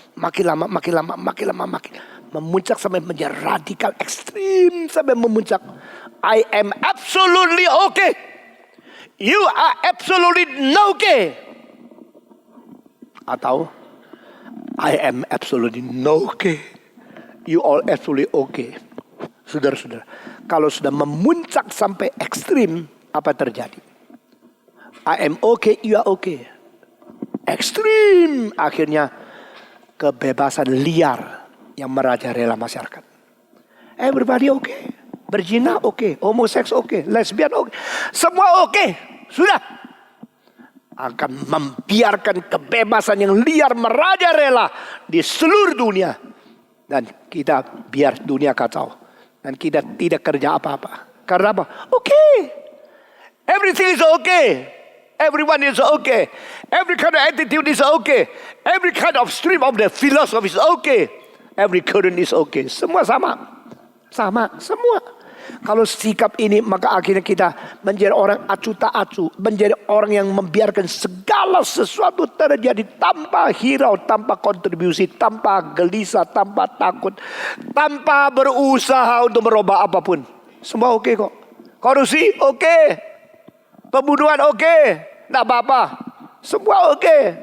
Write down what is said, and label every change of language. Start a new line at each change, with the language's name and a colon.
Indonesian: Makin lama memuncak sampai menjadi radikal ekstrim sampai memuncak.
English: I am absolutely okay. You are absolutely no okay. Atau I am absolutely no okay. You all absolutely okay.
Indonesian: Saudara-saudara, kalau sudah memuncak sampai ekstrim, apa terjadi?
English: I am okay, you are okay.
Indonesian: Ekstrim, akhirnya kebebasan liar yang merajalela masyarakat.
English: Everybody okay.
Indonesian: Berzina okay, homoseks okay, lesbian okay. Semua okay. Sudah. Akan membiarkan kebebasan yang liar merajalela di seluruh dunia. Dan kita biar dunia kacau. Dan kita tidak kerja apa-apa. Karena apa? Okay.
English: Everything is okay. Everyone is okay. Every kind of attitude is okay. Every kind of stream of the philosophy is okay. Every current is okay.
Indonesian: Semua sama. Sama. Semua. Kalau sikap ini, maka akhirnya kita menjadi orang acu tak acu. Menjadi orang yang membiarkan segala sesuatu terjadi tanpa hirau, tanpa kontribusi, tanpa gelisah, tanpa takut, tanpa berusaha untuk merubah apapun. Semua oke kok. Korupsi oke. Pembunuhan oke. Tidak apa-apa. Semua oke.